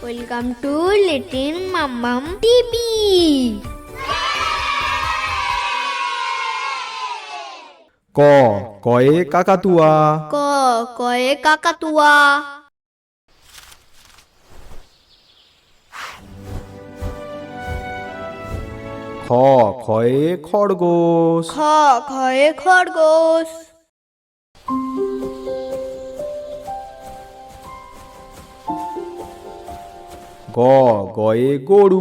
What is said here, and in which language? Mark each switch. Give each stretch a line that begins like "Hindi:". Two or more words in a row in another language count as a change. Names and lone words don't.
English: Welcome to Little Mambam TV.
Bangla: ক কয়ে কাকাতুয়া ক কয়ে কাকাতুয়া। খ খয়ে খরগোশ খ খয়ে খরগোশ। গ গয়ে গরু